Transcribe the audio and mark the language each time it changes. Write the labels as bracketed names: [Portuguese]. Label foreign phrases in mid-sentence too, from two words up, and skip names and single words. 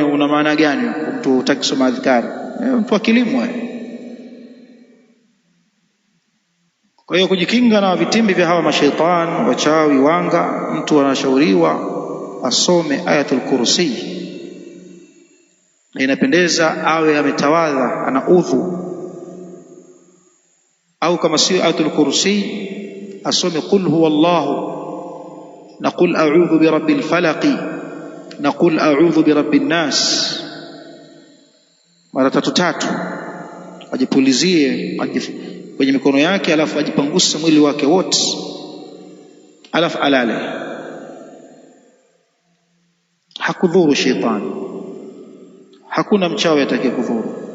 [Swahili] Una maana gani mtu hutaki kusoma adhkari? Mtu wa kilimo Kwa hiyo kujikinga na vitimbi vya hawa mashaitani, wachawi, wanga, mtu anashauriwa asome [Arabic] آية الكرسي. [Swahili] Inapendeza awe ametawadha, ana udhu, au kama sio [Arabic] آية الكرسي [Swahili] asome [Arabic] قل هو الله [Swahili] na [Arabic] قل أعوذ برب الفلق [Swahili] na [Arabic] قل أعوذ برب الناس [Swahili] mara 3, ajipulizie kwenye mikono yake, alafu ajipanguse mwili wake wote, alafu alale. Hakudhuru shetani, hakuna mchawi atakayekudhuru.